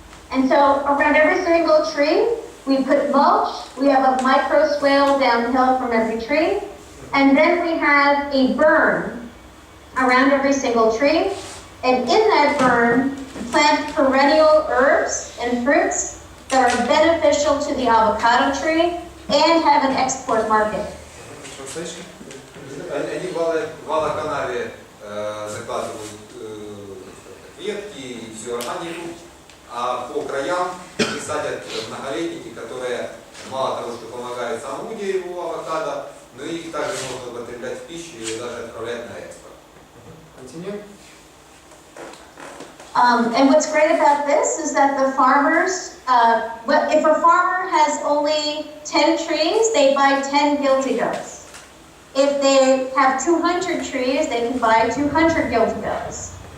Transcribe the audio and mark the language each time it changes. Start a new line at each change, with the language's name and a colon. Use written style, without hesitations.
English: And so around every single tree, we put mulch, we have a micro swale downhill from every tree, and then we have a burn around every single tree. And in that burn, plant perennial herbs and fruits that are beneficial to the avocado tree and have an export market. Translation.
Russian: Они в валоканаве закладывают ветки и всю органику, а по краям они садят многолетники, которые мало того, что помогают самому дереву авокадо, но их также можно употреблять в пищу или даже отправлять на экспорт.
English: Continue. And what's great about this is that the farmers, if a farmer has only 10 trees, they buy 10 guilty goats. If they have 200 trees, they can buy 200 guilty goats.